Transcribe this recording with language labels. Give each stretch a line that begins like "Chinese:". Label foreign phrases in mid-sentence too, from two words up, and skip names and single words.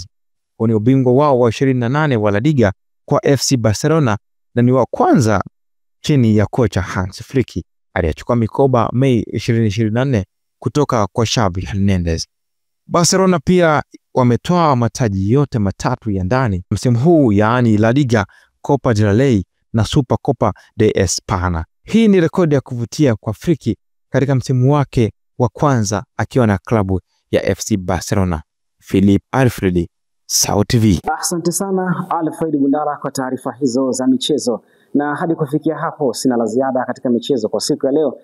Swahili: Huu ni ubingwa wao wa 28 wa La Liga kwa FC Barcelona na ni wa kwanza chini ya kocha Hans Flick aliyechukua mikoba Mei 2024 kutoka kwa Xavi Hernandez. Barcelona pia wametoa mataji yote matatu ya ndani msimu huu, yaani La Liga, Copa del Rey na Supercopa de España. Hii ni rekodi ya kuvutia kwa Flick katika msimu wake wa kwanza akiwa na klabu ya FC Barcelona. Philip Alfred, SAUT TV. Asante sana Alfred Bundala kwa taarifa hizo za michezo, na hadi kufikia hapo sina la ziada katika michezo kwa siku ya leo.